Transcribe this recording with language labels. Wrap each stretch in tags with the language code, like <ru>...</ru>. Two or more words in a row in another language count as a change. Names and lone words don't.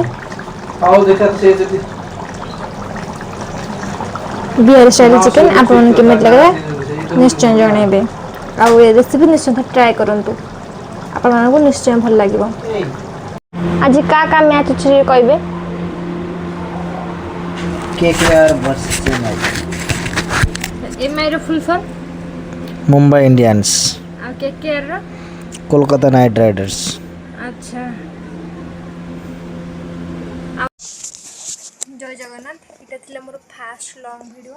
<or>ହଉ ଦେଖା ସେ ଯଦି ବିହାର ଷ୍ଟାଇଲ ମାଉସୀ ଚିକେନ ଏବେ ଠିକ ଆପଣଙ୍କୁ କଲା କେମିତି ନା ଲାଗିଲା ସେଇଟା ନିଶ୍ଚୟ ଜଣେଇବେ। ଆଉ ଏ ରେସିପି ନିଶ୍ଚୟ ଟ୍ରାଏ କରନ୍ତୁ ଆପଣମାନଙ୍କୁ ନିଶ୍ଚୟ ଭଲ ଲାଗିବ। ଆଜି କା ମ୍ୟାଚ୍ ଅଛି କହିବେ?</or> <en>KKR versus Chennai.</en> <or>ଏମ୍ଆଇ ର ଫୁଲ ଫର୍ମ?</or> <en>Mumbai Indians.</en> <or>ଆଉ କେକେଆର ର?</or> <en>Kolkata Knight Riders.</en> <or>ଆଚ୍ଛା। ଜୟ ଜଗନ୍ନାଥ ଏଇଟା ଥିଲା ମୋର</or> <en>first long video.</en>